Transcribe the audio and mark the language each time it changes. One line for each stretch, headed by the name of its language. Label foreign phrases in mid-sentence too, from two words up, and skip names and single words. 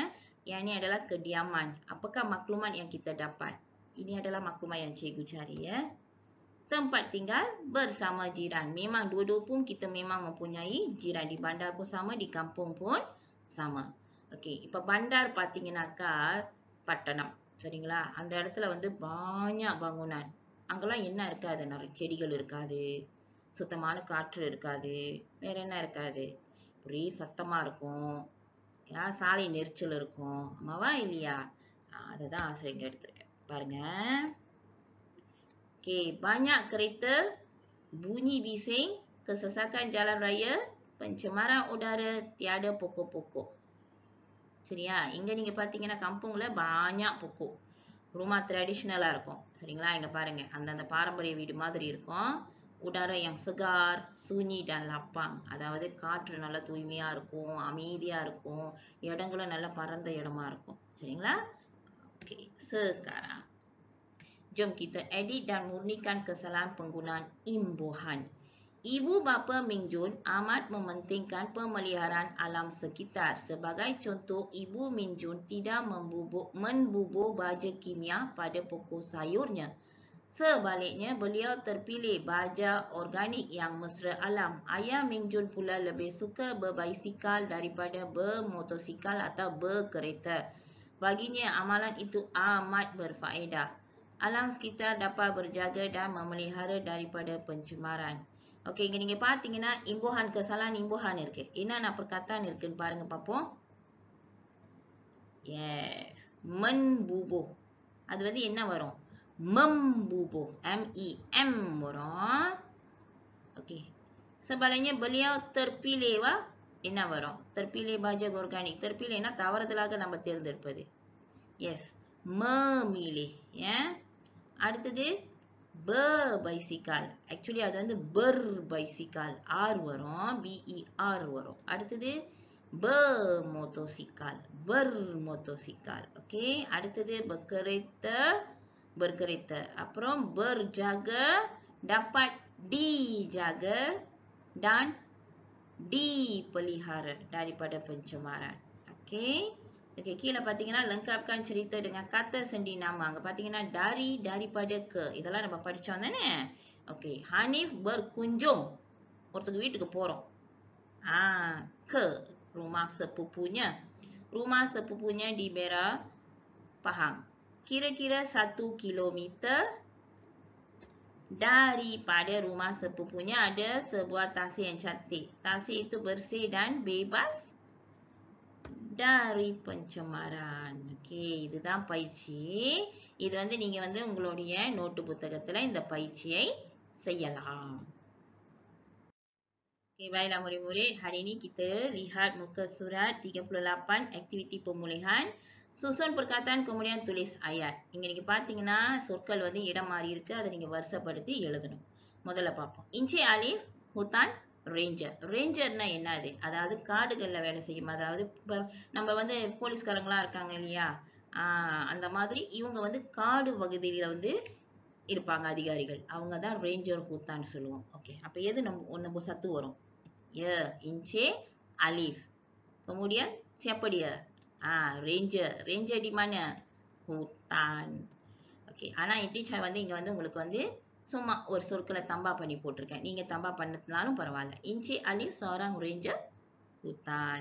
Malay: Yang ini adalah kediaman. Apakah maklumat yang kita dapat? Ini adalah maklumat yang cikgu cari ya. Tempat tinggal bersama jiran. Memang dua-dua pun kita memang mempunyai jiran. Di bandar pun sama, di kampung pun sama.
Tamil: Okey, இப்ப bandar பார்த்தீங்கன்னாக்கா பட்டணம். சரிங்களா? அந்த இடத்துல வந்து
Malay: banyak bangunan.
Tamil: அங்கெல்லாம் என்ன இருக்காது? நிறைய செடிகள் இருக்காது. சுத்தமான காற்று இருக்காது. வேற என்ன இருக்காது? ஒரே சத்தமா இருக்கும். சாலை நெரிச்சல் இருக்கும். ஆமாவா இல்லையா? அதுதான் ஆசிரியர் எடுத்திருக்கேன். பாருங்க.
Malay: Okey, banyak kereta, bunyi bising, kesesakan jalan raya, pencemaran udara, tiada pokok-pokok.
Tamil: சரியா? இங்க நீங்க பாத்தீங்கன்னா
Malay: kampungல banyak pokok. Rumah tradisionalா
Tamil: இருக்கும். சரிங்களா? இங்க பாருங்க. அந்த பாரம்பரிய வீடு மாதிரி இருக்கும்.
Malay: udara yang segar, sunyi dan lapang.
Tamil: அதாவது காற்று நல்ல தூய்மையா இருக்கும், அமைதியா இருக்கும், இடங்களும் நல்ல பரந்த இடமா இருக்கும். சரிங்களா?
Malay: Okey, sekarang jom kita edit dan murnikan kesalahan penggunaan imbuhan. Ibu bapa Ming Jun amat mementingkan pemeliharaan alam sekitar. Sebagai contoh, Ibu Ming Jun tidak membubur baja kimia pada pokok sayurnya. Sebaliknya, beliau terpilih baja organik yang mesra alam. Ayah Ming Jun pula lebih suka berbasikal daripada bermotosikal atau berkereta. Baginya, amalan itu amat berfaedah. Alam sekitar dapat berjaga dan memelihara daripada pencemaran. Okey,
Tamil: இங்க நீங்க பாத்தீங்கன்னா
Malay: imbuhan kesalahan imbuhan
Tamil: இருக்கு. என்னென்ன perkataan இருக்குன்னு பாருங்க பாப்போம். Yes, menbubuh. அது வந்து என்ன வரும்? Membubuh. M-E-M வரும். Okey.
Malay: Sebaliknya beliau terpilih
Tamil: என்ன வரும்?
Malay: Terpilih baja organik.
Tamil: Terpilihனா தவறுதலாக நம்ம தேர்ந்தெடுப்பது.
Malay: Yes, memilih. Ya.
Tamil: அடுத்தது berbasikal. Actually அது வந்து berbasikal. R வரும். B-E-R வரும். அடுத்தது bermotosikal.
Malay: Bermotosikal. Okey. அடுத்தது berkereta. Aப்புறம் berjaga, dapat dijaga dan dipelihara daripada pencemaran. Okey. Okey, kira பார்த்தீங்கன்னா lengkapkan cerita dengan kata sendi nama.
Tamil: அங்க பார்த்தீங்கன்னா
Malay: dari, daripada, ke.
Tamil: இதெல்லாம் நம்ம படிச்சோம் தானே?
Malay: Okey, Hanif berkunjung.
Tamil: ஒருத்தங்க வீட்டுக்கு போறோம்.
Malay: Ke rumah sepupunya. Rumah sepupunya di Bera Pahang. Kira-kira 1 kilometer daripada rumah sepupunya ada sebuah tasik yang cantik. Tasik itu bersih dan bebas dari pencemaran. Okey,
Tamil: இதுதான் பயிற்சி. இது வந்து நீங்க வந்து உங்களுடைய நோட்டு புத்தகத்துல இந்த பயிற்சியை செய்யலாம்.
Malay: Okey, baiklah murid-murid. Hari ini kita lihat muka surat 38, aktiviti pemulihan. Susun perkataan kemudian tulis ayat.
Tamil: இங்க நீங்க பாத்தீங்கன்னா சொற்கள் வந்து இடம் மாறி இருக்கு. அதை நீங்க வரிசைப்படுத்தி எழுதணும். முதல்ல பார்ப்போம். இன்ச்சே அலிஃப்
Malay: hutan ranger.
Tamil: ரேஞ்சர்னா என்னது? அதாவது காடுகள்ல வேலை செய்யும். அதாவது நம்ம வந்து போலீஸ்காரங்களா இருக்காங்க இல்லையா? அந்த மாதிரி இவங்க வந்து காடு பகுதியில வந்து இருப்பாங்க அதிகாரிகள். அவங்க தான்
Malay: ranger hutan
Tamil: சொல்லுவோம். ஓகே. அப்ப எது நம்ம satu வரும்?
Malay: Ya, ince alif. Kemudian siapa dia? Ranger. Ranger di mana? Hutan. Okey,
Tamil: ஆனா இப்படி வந்து இங்க வந்து உங்களுக்கு வந்து சும்மா ஒரு சொற்களை தம்பா பண்ணி போட்டிருக்கேன். நீங்க தம்பா பண்ணதுனாலும் பரவாயில்ல.
Malay: Ince alif seorang ranger hutan.